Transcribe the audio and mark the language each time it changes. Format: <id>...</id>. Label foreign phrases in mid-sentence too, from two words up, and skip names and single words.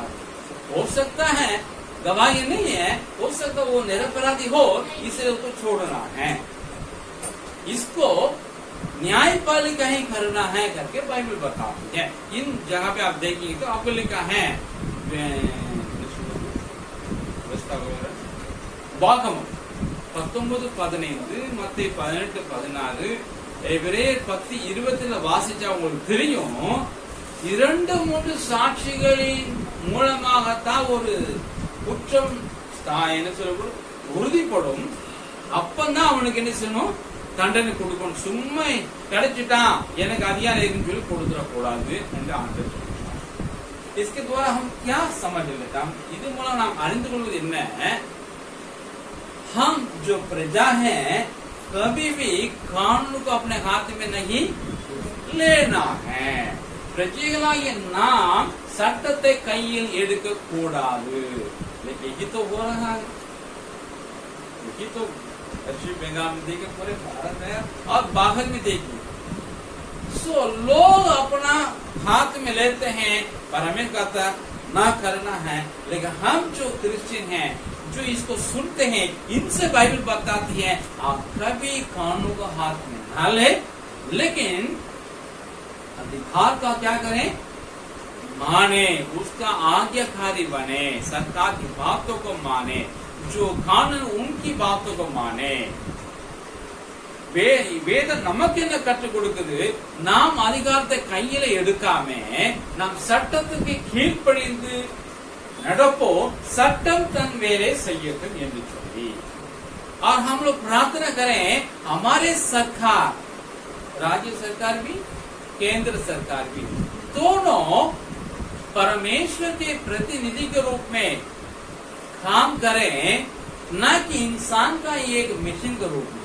<hi>हो सकता है गवाही नहीं है, हो सकता वो निरपराधी हो, इसलिए उसको छोड़ना है, इसको न्यायपालिका ही करना है करके बाइबल बताती है। इन जगह पे आप देखिए तो आपको लिखा है वाकमम 19:15,</hi> <ta>மத்தேயு 18:16, எபிரேயர் 10:20 வாசிச்சா உங்களுக்கு தெரியும். 2-3 சாட்சிகளின் மூலமாகத்தான் ஒரு குற்றம் என்ன சொல்ல உறுதிப்படும். அப்பதான் அவனுக்கு என்ன செய்யணும், தண்டனை கொடுக்கணும். சும்மா கிடைச்சிட்டான் எனக்கு அதிகாரம் இருக்குன்னு சொல்லி கொடுத்துடக்கூடாது என்று ஆண்டவர் சொல்றார்.</ta> <hi>इसके द्वारा हम क्या समझ लेता हूं,</hi> <ta>இது மூலம் நாம் அறிந்து கொள்வது என்ன,</ta> <hi>हम जो प्रजा है कभी भी कानून को अपने हाथ में नहीं लेना है.</hi> <ta>பிரஜைகளாகிய நாம் சட்டத்தை கையில் எடுக்க கூடாது.</ta> <hi>यही तो हो रहा है, यही तो पश्चिम बंगाल में देखिए, पूरे भारत में और बाहर में देखिए, सो लोग अपना हाथ में लेते हैं, परमेश्वर कहता ना करना है, लेकिन हम जो क्रिश्चियन हैं, जो इसको सुनते हैं, इनसे बाइबल बताती है आप कभी कानून को हाथ में ना ले, लेकिन अधिकार का क्या करें, माने, उसका आज्ञाकारी बने, सरकार की बातों को माने, जो कानून उनकी बातों को माने.</hi> <ta>வேதம் நமக்கு என்ன கற்றுக் கொடுக்குது, நாம் அதிகாரத்தை கையில எடுக்காம நாம் சட்டத்துக்கு கீழ்ப்படிந்து நடப்போ, சட்டம் தன் வேலை செய்யட்டும் என்று சொல்லி.</ta> <hi>और हम लोग प्रार्थना करें हमारे सरकार, राज्य सरकार भी, केंद्र सरकार भी, दोनों परमेश्वर के प्रतिनिधि के रूप में काम करें, न कि इंसान का एक मिशन के रूप में.</hi>